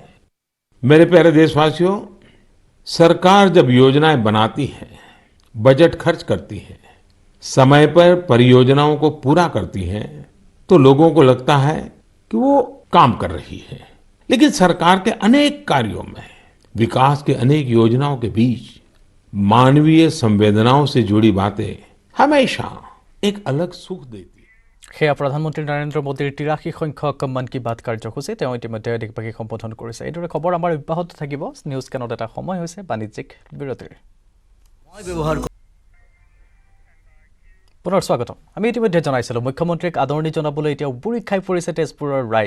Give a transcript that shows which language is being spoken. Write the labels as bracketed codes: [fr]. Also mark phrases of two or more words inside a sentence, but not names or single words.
[hi] मेरे प्यारे देशवासियों, सरकार जब योजनाएं बनाती है, बजट खर्च करती है, समय पर परियोजनाओं को पूरा करती है, तो लोगों को लगता है कि वो काम कर रही है। लेकिन सरकार के अनेक कार्यों में, विकास के अनेक योजनाओं के बीच मानवीय संवेदनाओं से जुड़ी बातें हमेशा एक अलग सुख देती है। [as] সেয়া প্ৰধানমন্ত্ৰী নৰেন্দ্ৰ মোদীৰ 83 সংখ্যক মন কি বাত কাৰ্যসূচী তেওঁ ইতিমধ্যে দেশবাসীক সম্বোধন কৰিছে। এইদৰে খবৰ আমাৰ অব্যাহত থাকিব। নিউজ কেনত এটা সময় হৈছে বাণিজ্যিক বিৰতিৰ। পুনৰ স্বাগতম। আমি ইতিমধ্যে জনাইছিলোঁ মুখ্যমন্ত্ৰীক আদৰণি জনাবলৈ এতিয়া উবুৰি খাই পৰিছে তেজপুৰৰ ৰাইজ।